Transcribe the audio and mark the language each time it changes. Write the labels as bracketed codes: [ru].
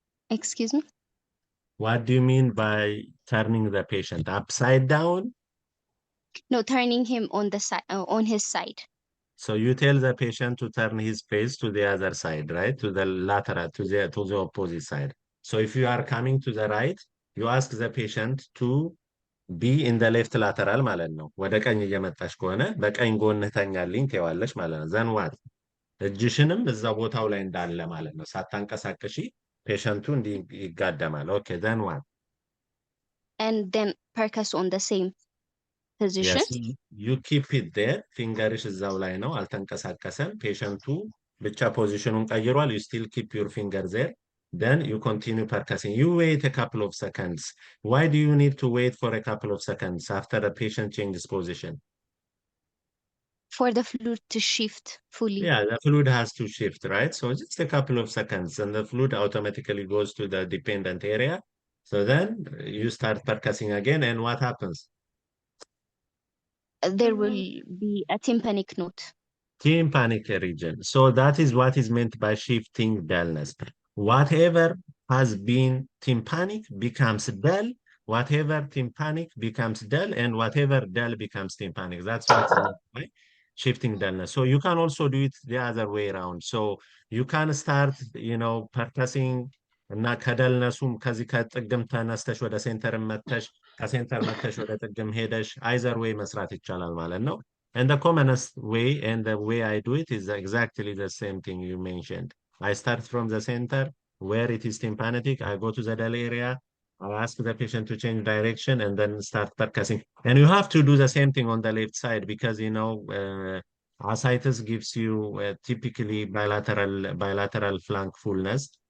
[en] Excuse me? What do you mean by turning the patient? Upside down? No, turning him on the side, on his side. So you tell the patient to turn his face to the other side, right? To the lateral, to the opposite side. So if you are coming to the right, you ask the patient to be in the left lateral [am] ማለት ነው። ወደ ቀኝ እየመጣች ከሆነ በቀኝ ጎንህ ተኛልኝ ትይዋለሽ ማለት ነው። [en] ዘን ዋት [am] እጅሽንም እዛ ቦታው ላይ እንዳለ ማለት ነው። ሳታንቀሳቀሺ ፔሸንቱ እንዲህ ይጋደማል። [en] ኦኬ ዘን ዋት And then percuss on the same position. Yes, you keep it there. [am] ፊንገርሽ እዛው ላይ ነው፣ አልተንቀሳቀሰም። ፔሸንቱ ብቻ ፖዚሽኑን ቀይሯል። [en] You still keep your finger there. Then you continue percussing. You wait a couple of seconds. Why do you need to wait for a couple of seconds after the patient changes position? For the fluid to shift fully. Yeah, the fluid has to shift, right? So just a couple of seconds and the fluid automatically goes to the dependent area. So then you start percussing again and what happens? There will be a tympanic note. Tympanic region. So that is what is meant by shifting dullness. Whatever has been tympanic becomes dull, whatever tympanic becomes dull, and whatever dull becomes tympanic. That's what is meant by shifting dullness. So you can also do it the other way around. So you can start, percussing [am] እና ከደልነሱም ከዚህ ከጥግም ተነስተሽ ወደ ሴንተር መተሽ ከሴንተር መተሽ ወደ ጥግም ሄደሽ አይዘር ወይ መስራት ይቻላል ማለት ነው። [en] And the commonest way and the way I do it is exactly the same thing you mentioned. I start from the center where it is tympanic. I go to the dull area. I ask the patient to change direction and then start percussing. And you have to do the same thing on the left side because, you know, ascites gives you typically bilateral flank fullness.